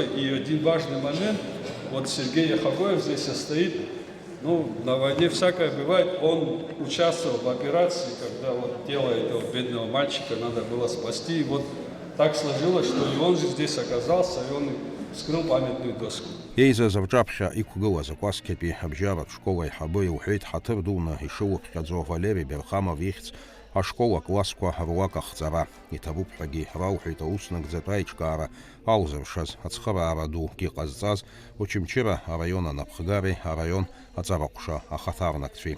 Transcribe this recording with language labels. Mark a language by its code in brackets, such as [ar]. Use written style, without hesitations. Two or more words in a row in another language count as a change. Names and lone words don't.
[ru] И один важный момент, вот Сергей Яхагоев здесь стоит. Ну, на войне всякое бывает. Он участвовал в операции, когда вот тело этого бедного мальчика надо было спасти. И вот так сложилось, что и он же здесь оказался, и он вскрыл памятную доску. [ab] Еизаз рҿаԥхьа иқәгылаз акәасқьатәи абжьаратә школ аиҳабы иуҳәеит ҳаҭыр дуны ишылыԥхьаӡо Валери Берхамов ихьӡ ашкол аклассқәа руак ахҵара иҭабуп ҳәагьы ралҳәеит ауснагӡатә аиҿкаара алзыршаз ацхыраара дугьы ҟазҵаз Очамчыра араион анапхгари араион аҵараҟәша ахаҭарнакцәеи.